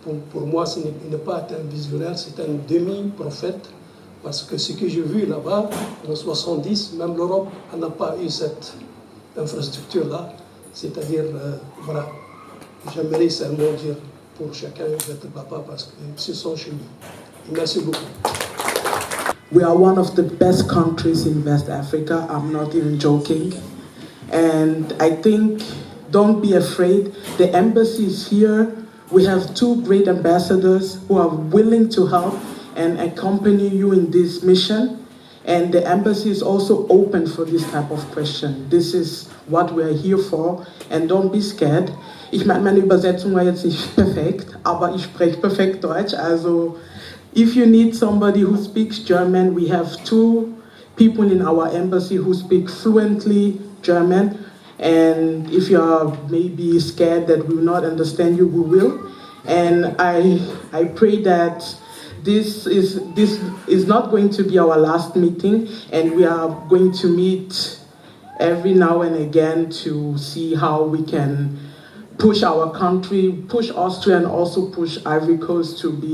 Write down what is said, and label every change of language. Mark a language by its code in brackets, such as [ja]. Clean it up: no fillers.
[fr] Pour moi, ce n'est pas un visionnaire, c'est un demi-prophète. Parce que ce que j'ai vu là-bas, en 70, même l'Europe n'a pas eu cette infrastructure-là. C'est-à-dire, voilà, j'aimerais seulement dire pour chacun d'être papa parce que c'est son chemin. Merci beaucoup. [en] We are one of the best countries in West Africa. I'm not even joking. And I think, don't be afraid. The embassy is here. We have 2 great ambassadors who are willing to help and accompany you in this mission. And the embassy is also open for this type of question. This is what we are here for. And don't be scared. [de] Ich meine Übersetzung war jetzt nicht perfekt, aber ich spreche perfekt Deutsch. [en] Also, if you need somebody who speaks German, we have 2 people in our embassy who speak fluently German. And if you are maybe scared that we will not understand you, we will. And I pray that this is not going to be our last meeting, and we are going to meet every now and again to see how we can push our country, push Austria, and also push Ivory Coast to